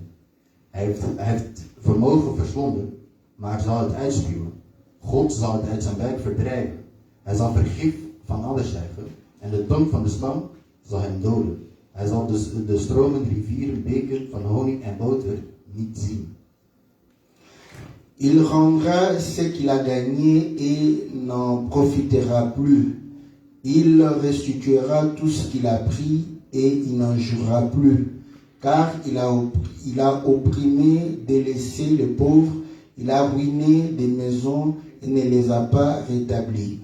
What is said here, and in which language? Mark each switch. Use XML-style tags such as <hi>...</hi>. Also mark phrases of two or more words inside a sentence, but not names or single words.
<nl>Hij heeft vermogen verslonden, maar zal het uitspuwen. God zal het uit zijn buik verdrijven. Hij zal vergif van anders zuigen en de tong van de slang zal hem doden. Hij zal dus de stromen, rivieren, beken van honing en boter niet zien.</nl> <fr>Il rendra ce qu'il a gagné et n'en profitera plus. Il restituera tout ce qu'il a pris et il n'en jouera plus. Car il a opprimé, délaissé les pauvres, il a ruiné des maisons et ne les a pas rétablies.</fr>